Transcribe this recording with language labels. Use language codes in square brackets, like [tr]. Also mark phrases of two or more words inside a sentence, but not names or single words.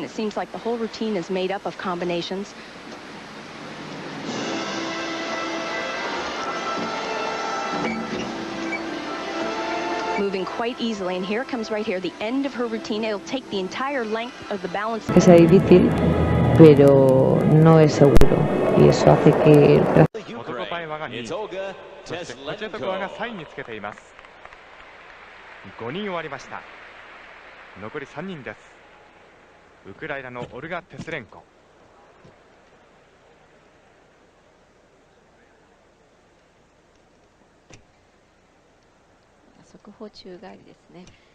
[en] It seems like the whole routine is made up of combinations. Moving quite easily, and here it comes right here, the end of her routine. It'll take the entire length of the balance. [es] Es difícil, pero no es seguro, y eso hace que [en] It's Olga Teslenko. [ja] 5人終わりました。残り3人です。ウクライナのオルガ・テスレンコ。速報宙返りですね。